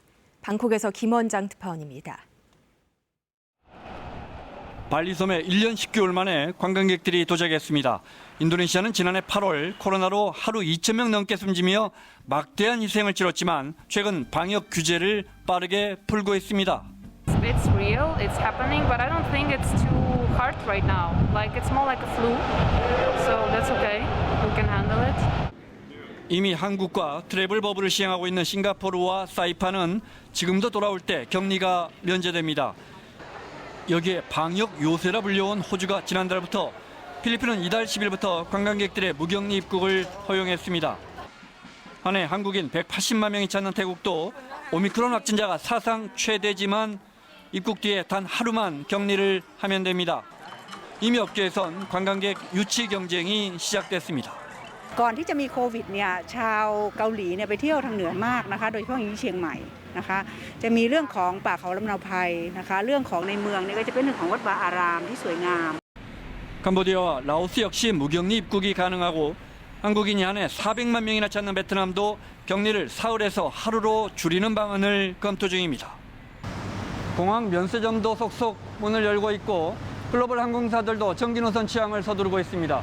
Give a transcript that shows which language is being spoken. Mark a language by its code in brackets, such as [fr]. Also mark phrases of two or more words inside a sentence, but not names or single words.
[ko] 방콕에서 김원장 특파원입니다. 발리섬에 1년 10개월 만에 관광객들이 도착했습니다. 인도네시아는 지난해 8월 코로나로 하루 2,000명 넘게 숨지며 막대한 희생을 치렀지만 최근 방역 규제를 빠르게 풀고 있습니다. [en] It's real, it's happening, but I don't think it's too hard right now. Like it's more like a flu, so that's okay. We can handle it. [ko] 이미 한국과 트래블 버블을 시행하고 있는 싱가포르와 사이판은 지금도 돌아올 때 격리가 면제됩니다. 여기에 방역 요새라 불려온 호주가 지난달부터, 필리핀은 이달 10일부터 관광객들의 무격리 입국을 허용했습니다. 한 해 한국인 180만 명이 찾는 태국도 오미크론 확진자가 사상 최대지만 입국 뒤에 단 하루만 격리를 하면 됩니다. 이미 업계에선 관광객 유치 경쟁이 시작됐습니다. [th] ก่อนที่จะมีโควิดเนี่ยชาวเกาหลีเนี่ยไปเที่ยวทางเหนือมากนะคะโดยเฉพาะอย่างเชียงใหม่นะคะจะมีเรื่องของป่าเขาลำเนาไพรนะคะเรื่องของในเมืองเนี่ยก็จะเป็นเรื่องของวัดวาอารามที่สวยงาม [ko] 캄보디아와 라오스 역시 무격리 입국이 가능하고 한국인이 한 해 400만 명이나 찾는 베트남도 격리를 사흘에서 하루로 줄이는 방안을 검토 중입니다. 공항 면세점도 속속 문을 열고 있고 글로벌 항공사들도 정기 노선 취항을 서두르고 있습니다.